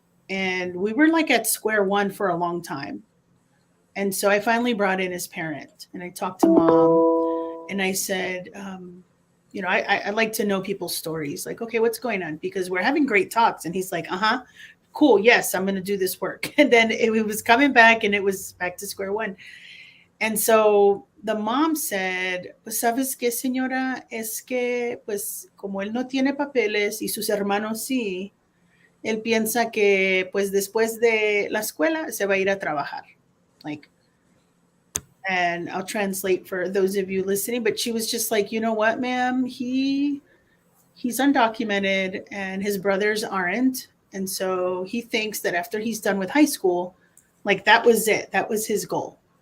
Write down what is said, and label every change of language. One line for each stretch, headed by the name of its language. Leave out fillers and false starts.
English: And we were like at square one for a long time. And so I finally brought in his parent and I talked to mom and I said, I like to know people's stories. Like, okay, what's going on? Because we're having great talks. And he's like, cool. Yes, I'm going to do this work. And then it was coming back and it was back to square one. And so the mom said,
Spanish: pues, ¿sabes qué, señora? Es que, pues, como él no tiene papeles y sus hermanos sí, él piensa que, pues, después de la escuela se va a ir a trabajar.
English: Like, and I'll translate for those of you listening, but she was just like, you know what, ma'am, he's undocumented and his brothers aren't. And so he thinks that after he's done with high school, like that was it. That was his goal.